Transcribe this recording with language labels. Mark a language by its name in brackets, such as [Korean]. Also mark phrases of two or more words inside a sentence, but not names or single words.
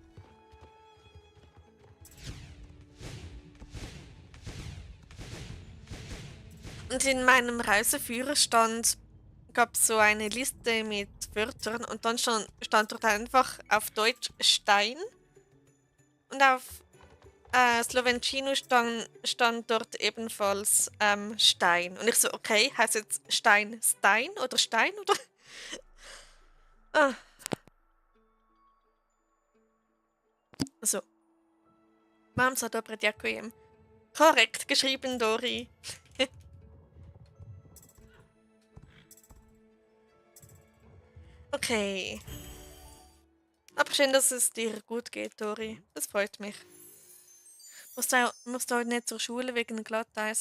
[German] Und in meinem Reiseführerstand gab es so eine Liste mit Wörtern und dann stand dort einfach auf Deutsch Stein und auf Slowencino stand dort ebenfalls Stein. Und ich so, okay, heißt jetzt Stein Stein oder Stein oder? Ah, so. [Slovak] Mam sa dobre ďakujem. [German] Korrekt geschrieben, Dori. Okay. Aber schön, dass es dir gut geht, Dori. Das freut mich. Musst du heute nicht zur Schule wegen Glatteis?